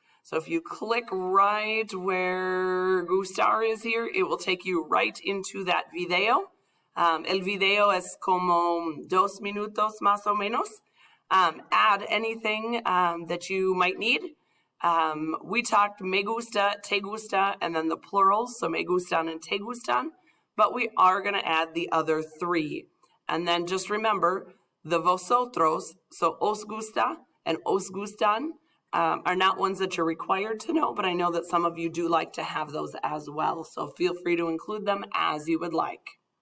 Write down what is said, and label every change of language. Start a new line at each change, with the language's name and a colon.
English: So if you click right where gustar is here, it will take you right into that video.
Spanish: El video es como 2 minutos más o menos.
English: Add anything that you might need. We talked me gusta, te gusta, and then the plurals, so me gustan and te gustan, but we are going to add the other 3. And then just remember, the vosotros, so os gusta and os gustan, are not ones that you're required to know, but I know that some of you do like to have those as well, so feel free to include them as you would like.